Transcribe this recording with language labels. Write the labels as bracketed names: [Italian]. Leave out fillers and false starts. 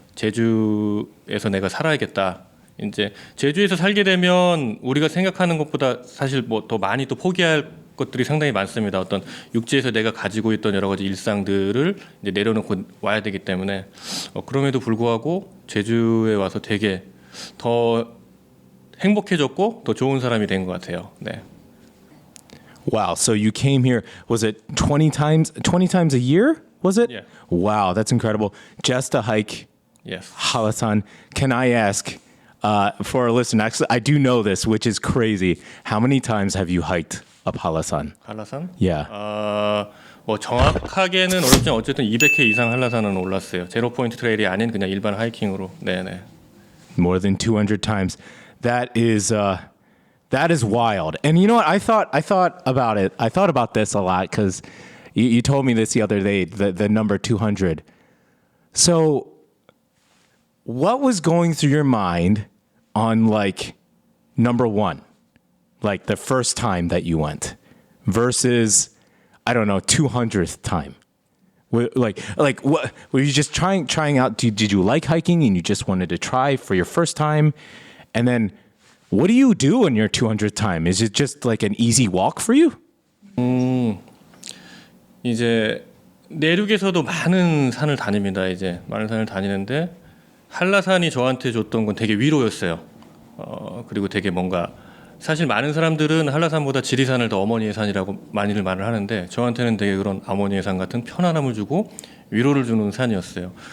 [Korean] 제주에서 내가 살아야겠다. 이제 제주에서 살게 되면 우리가 생각하는 것보다 사실 뭐 더 많이 또 포기할 것들이 상당히 많습니다. 어떤 육지에서 내가 가지고 있던 여러 가지 일상들을 이제 내려놓고 와야 되기 때문에 그럼에도 불구하고 제주에 와서 되게 더 행복해졌고 더 좋은 사람이 된 것 같아요. 네. [English] Wow, so you came here, was it 20 times a year? Was it? Yeah. Wow, that's incredible. Just to hike Yes. Hallasan. Can I ask, for our listeners, actually, I do know this, which is crazy. How many times have you hiked up Hallasan? [Korean] 한라산? [English] Yeah. [Korean] 뭐 정확하게는 어렵지만 어쨌든 200회 이상 한라산은 올랐어요. 제로 포인트 트레일이 아닌 그냥 일반 하이킹으로. 네, 네. [English] More than 200 times. That is wild. And you know what? I thought about it. I thought about this a lot because you told me this the other day, the number 200. So what was going through your mind on like number one, like the first time that you went versus, I don't know, 200th time? Like what were you just trying out? Did you like hiking and you just wanted to try for your first time? And then what do you do on your 200th time? Is it just like an easy walk for you? [Korean] 이제 내륙에서도 많은 산을 다닙니다. 이제 많은 산을 다니는데 한라산이 저한테 줬던 건 되게 위로였어요. 그리고 되게 뭔가 사실 많은 사람들은 한라산보다 지리산을 더 어머니의 산이라고 많이들 말을 하는데 저한테는 되게 그런 어머니의 산 같은 편안함을 주고 위로를 주는 산이었어요.